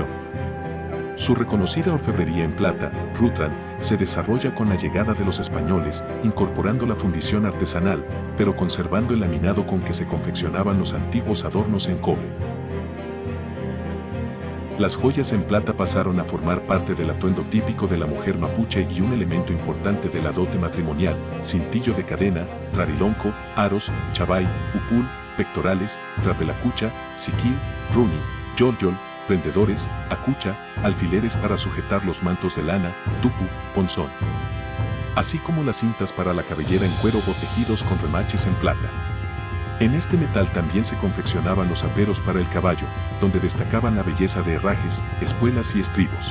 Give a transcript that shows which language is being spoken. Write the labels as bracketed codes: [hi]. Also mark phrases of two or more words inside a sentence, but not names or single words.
[es] Su reconocida orfebrería en plata, Rutran, se desarrolla con la llegada de los españoles, incorporando la fundición artesanal, pero conservando el laminado con que se confeccionaban los antiguos adornos en cobre. Las joyas en plata pasaron a formar parte del atuendo típico de la mujer mapuche y un elemento importante de la dote matrimonial, cintillo de cadena, trarilonco, aros, chavay, upul, pectorales, trapelacucha, siquil, runi, yolyol, prendedores, acucha, alfileres para sujetar los mantos de lana, tupu, ponzón. Así como las cintas para la cabellera en cuero o tejidos con remaches en plata. En este metal también se confeccionaban los aperos para el caballo, donde destacaban la belleza de herrajes, espuelas y estribos.